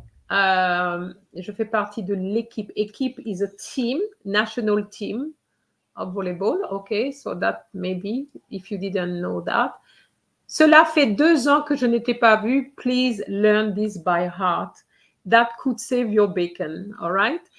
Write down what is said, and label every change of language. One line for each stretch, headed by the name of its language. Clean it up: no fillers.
French: Je fais partie de l'équipe.
English: Équipe is a team, national team of volleyball. Okay, so that maybe, if you didn't know that.
French: Cela fait 2 ans que je n'étais pas vue.
English: Please learn this by heart. That could save your bacon, all right?